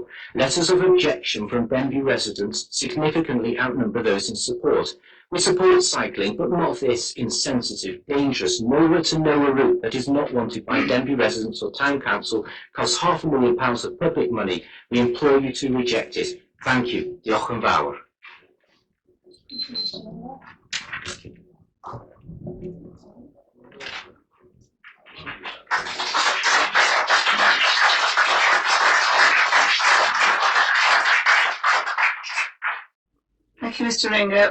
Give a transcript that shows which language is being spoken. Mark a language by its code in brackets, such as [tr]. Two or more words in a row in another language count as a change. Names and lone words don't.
[en] Letters of objection from Denbigh residents significantly outnumber those in support. We support cycling, but not this insensitive, dangerous, nowhere to nowhere route that is not wanted by Denbigh residents or town council, costs £500,000 of public money. We implore you to reject it. Thank you. [cy] Diolch yn fawr. [en] Thank you, Mr. Ringer.